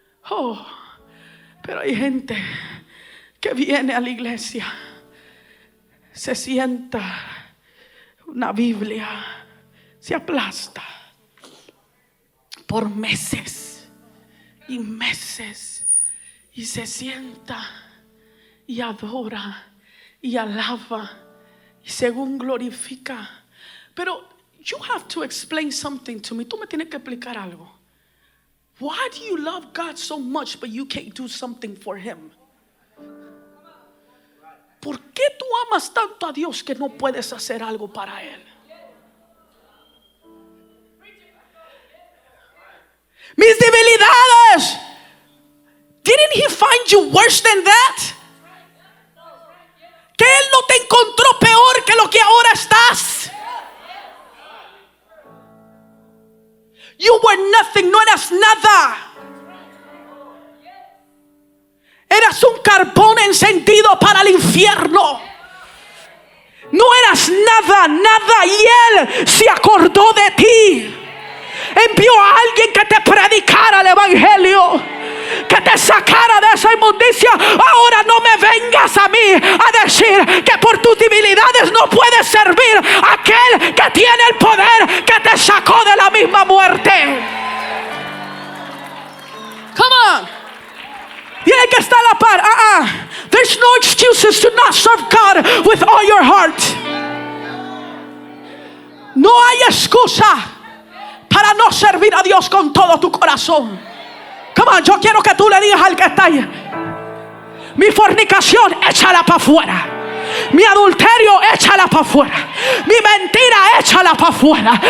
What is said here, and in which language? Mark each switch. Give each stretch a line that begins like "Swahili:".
Spanish: Oh, pero hay gente que viene a la iglesia, se sienta una Biblia, se aplasta por meses y meses y se sienta y adora y alaba y según glorifica. Pero
English: you have to explain something to me.
Spanish: Tú me tienes que explicar algo.
English: Why do you love God so much but you can't do something for Him?
Spanish: ¿Por qué tú amas tanto a Dios que no puedes hacer algo para Él? Mis debilidades.
English: Didn't he find you worse than that?
Spanish: Que Él no te encontró peor que lo que ahora estás.
English: You were nothing,
Spanish: no eras nada. Eras un carbón encendido para el infierno. No eras nada, nada. Y Él se acordó de ti. Envió a alguien que te predicara el evangelio, que te sacara de esa inmundicia. Ahora no me vengas a mí a decir que por tus debilidades no puedes servir a aquel que tiene el poder, que te sacó de la misma muerte.
English: Come on.
Spanish: Tiene que estar a la par.
English: There's no excuses to not serve God with all your heart.
Spanish: No hay excusa para no servir a Dios con todo tu corazón.
English: Come on,
Spanish: yo quiero que tú le digas al que está ahí: mi fornicación, échala para afuera. Mi adulterio, échala para afuera. Mi mentira, échala para afuera.